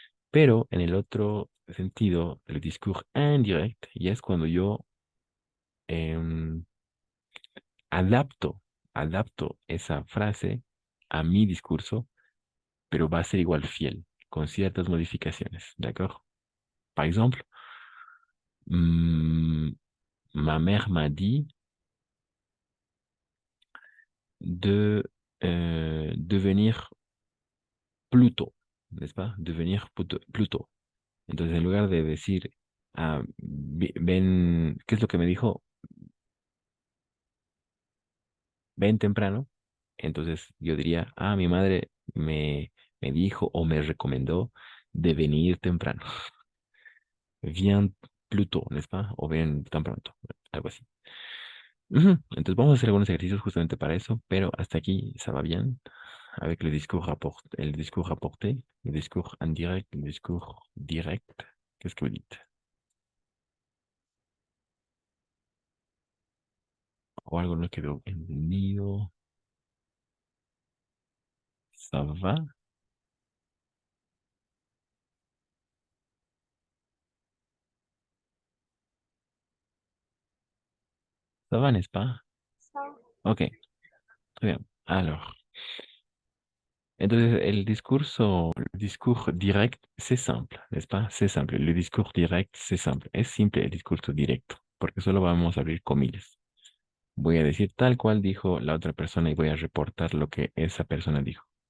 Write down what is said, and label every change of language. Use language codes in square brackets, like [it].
[es] Pero en el otro sentido, el discurso indirect ya es cuando yo em, adapto, adapto esa frase a mi discurso, pero va a ser igual fiel, con ciertas modificaciones, [fr] ¿d'accord? Par exemple, ma mère m'a dit de devenir plus tôt, ¿n'est-ce pas? Devenir plus tôt. [es] Entonces, en lugar de decir, ven, ¿qué es lo que me dijo? Ven temprano. Entonces, yo diría, mi madre me dijo o me recomendó de venir temprano. [fr] Viens plus tôt, ¿n'est-ce pas? [es] O ven tan pronto, algo así. Entonces, vamos a hacer algunos ejercicios justamente para eso, pero hasta aquí, [fr] ça va bien. Avec le discours rapporté, le discours indirect, le discours direct. Qu'est-ce que vous dites? [es] O algo no quedó entendido. [fr] ¿Ça va? ¿Ça va, n'est-ce pas? Ok, très bien. Alors, [es] entonces el discurso [fr] direct, c'est simple, n'est-ce pas? C'est simple. Le discours direct, c'est simple. [es] Es simple el discurso directo, porque solo vamos a abrir comillas. Voy a decir tal cual dijo la otra persona y voy a reportar lo que esa persona dijo.